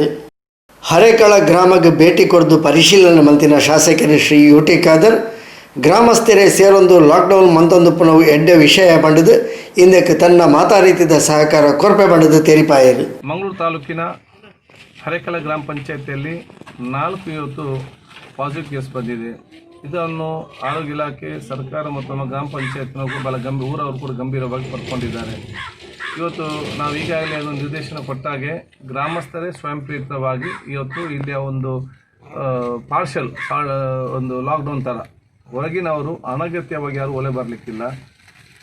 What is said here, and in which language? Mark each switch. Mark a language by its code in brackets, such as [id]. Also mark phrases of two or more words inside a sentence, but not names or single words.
[tcy] ಹರೇಕಳ ಗ್ರಾಮಕ್ಕೆ ಭೇಟಿ ಕೊಡ್ದು ಪರಿಶೀಲನೆ ಮಂತಿನ ಶಾಸಕರು ಶ್ರೀ UT ಖಾದರ್ ಗ್ರಾಮಸ್ಥರೇ ಸೇರೊಂದು ಲಾಕ್ಡೌನ್ ಮಂತೊಂದು ಪುನವು ಎಡ್ಡೆ ವಿಷಯ ಬಂಡದು ಇಂದಕ್ಕೆ ತನ್ನ ಮಾತಾರೀತಿದ ಸಹಕಾರ ಕೊರಪೆ ಬಂಡದು ತೆರಿಪಾಯರು. [kn] ಮಂಗಳೂರು ತಾಲೂಕಿನ ಹರೇಕಳ ಗ್ರಾಮ ಪಂಚಾಯತಿಯಲ್ಲಿ 4 ಇವತ್ತು ಪಾಸಿಟಿವ್ ಕೇಸ್ ಬಂದಿದೆ. ಇದನ್ನು ಆರೋಗ್ಯ ಇಲಾಖೆ, ಸರ್ಕಾರ ಮತ್ತು ನಮ್ಮ ಗ್ರಾಮ ಪಂಚಾಯತ್ನವರು ಬಹಳ ಊರವರು ಕೂಡ ಗಂಭೀರವಾಗಿ ಪಡ್ಕೊಂಡಿದ್ದಾರೆ. ಇವತ್ತು ನಾವು ಈಗಾಗಲೇ ಅದೊಂದು ನಿರ್ದೇಶನ ಕೊಟ್ಟಾಗೆ ಗ್ರಾಮಸ್ಥರೇ ಸ್ವಯಂ ಪ್ರೇರಿತವಾಗಿ ಇವತ್ತು ಇಲ್ಲಿಯ ಒಂದು ಪಾರ್ಷಲ್ ಒಂದು ಲಾಕ್ಡೌನ್ ಥರ ಹೊರಗಿನವರು ಅನಗತ್ಯವಾಗಿ ಯಾರು ಒಲೆ ಬರಲಿಕ್ಕಿಲ್ಲ.